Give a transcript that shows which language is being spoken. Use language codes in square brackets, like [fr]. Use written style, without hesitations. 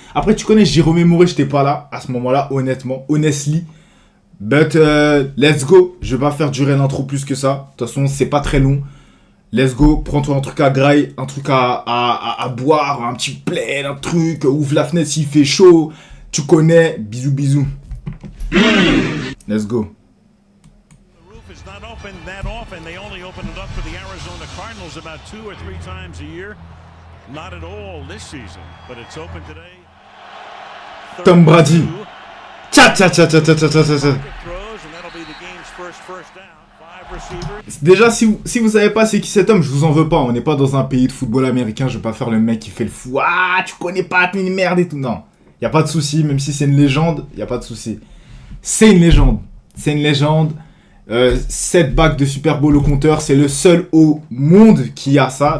[fr] Après, tu connais, j'ai remémoré, j'étais pas là à ce moment-là, honnêtement, [en] honestly. But let's go. [fr] Je vais pas faire durer l'intro plus que ça. De toute façon, c'est pas très long. [en] Let's go, [fr] prends-toi un truc à graille, un truc à boire, un petit plaid, un truc, ouvre la fenêtre s'il fait chaud. Tu connais, bisous bisous. [en] Let's go. The roof is not open that often. They only open it up for the Arizona Cardinals about 2 or 3 times a year. Not at all this season, but it's open today. Tom Brady. Tcha tcha tcha tcha tcha tcha tcha. Throws, and that'll be the game's first down. 5 receivers. [fr] Déjà, si vous savez pas c'est qui cet homme, je vous en veux pas. On n'est pas dans un pays de football américain. Je vais pas faire le mec qui fait le fou. Ah, tu connais pas, t'es une merde et tout. Non. Y a pas de souci, même si c'est une légende, y a pas de souci. C'est une légende. C'est une légende. 7 bacs de Super Bowl au compteur. C'est le seul au monde qui a ça.